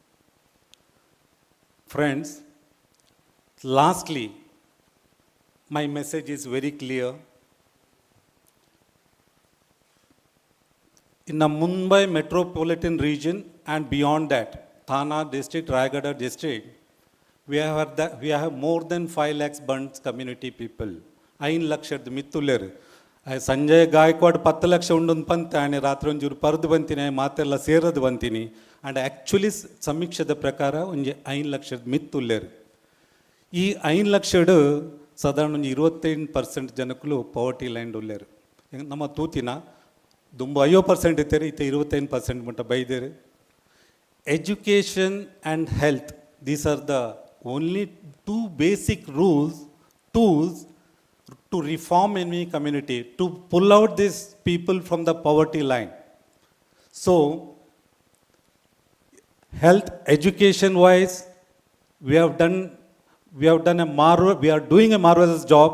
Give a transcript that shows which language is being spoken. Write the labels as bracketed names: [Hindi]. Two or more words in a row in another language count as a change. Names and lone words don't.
[English] Friends, lastly, my message is very clear. In the Mumbai metropolitan region and beyond that, Thana district, Rayagada district, we have more than 5 lakhs Bunts community people. [Tulu] 5 ಲಕ್ಷದ ಮಿತ್ತುಲ್ಲೇರು ಸಂಜಯ್ ಗಾಯಕ್ವಾಡ್ 10 ಲಕ್ಷ ಉಂಡು ಪಂತಾನೆ ರಾತ್ರಿ ಒಂಚೂರು ಪರದು ಬಂತೀನಿ ಮಾತೆಲ್ಲ ಸೇರದು ಬಂತೀನಿ [English] and actually [Tulu] ಸಮೀಕ್ಷೆದ ಪ್ರಕಾರ ಒಂಜಿ 5 ಲಕ್ಷದ ಮಿತ್ತುಲ್ಲೇರು ಈ 5 ಲಕ್ಷಡು ಸಾಧಾರಣ ಒಂದು 25% ಜನಕ್ಕೂ [English] poverty line [Tulu] ಉಲ್ಲೇರು ನಮ್ಮ ತೂತಿನ ದುಂಬು 50% ಇದ್ದಾರೆ ಇತ್ತೆ 25% ಮಟ್ಟ ಬೈದೇರು [English] education and health, these are the only two basic tools to reform any community, to pull out these people from the poverty line. So, health, education wise, we are doing a marvelous job.